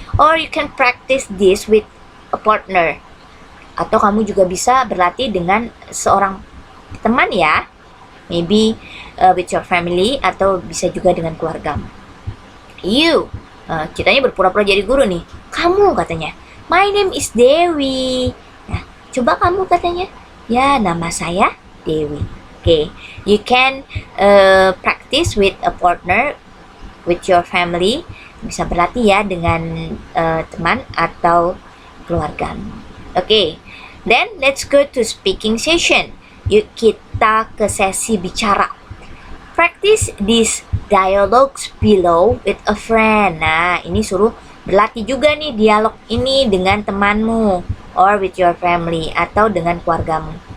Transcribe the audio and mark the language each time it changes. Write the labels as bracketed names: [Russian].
[English] Or you can practice this with a partner. [Indonesian] Atau kamu juga bisa berlatih dengan seorang teman ya. [English] Maybe with your family [Indonesian] atau bisa juga dengan keluargamu. You. Ceritanya berpura-pura jadi guru nih. Kamu, katanya. [English] My name is Dewi. [Indonesian] Nah, coba kamu, katanya. Ya, nama saya Dewi. Okay. [English] You can practice with a partner, with your family. [Indonesian] Bisa berlatih ya dengan teman atau keluarga. [English] Okay. Then let's go to speaking session. [Indonesian] Yuk kita ke sesi bicara. [English] Practice these dialogues below with a friend. [Indonesian] Nah, ini suruh berlatih juga nih dialog ini dengan temanmu [English] or with your family [Indonesian] atau dengan keluargamu.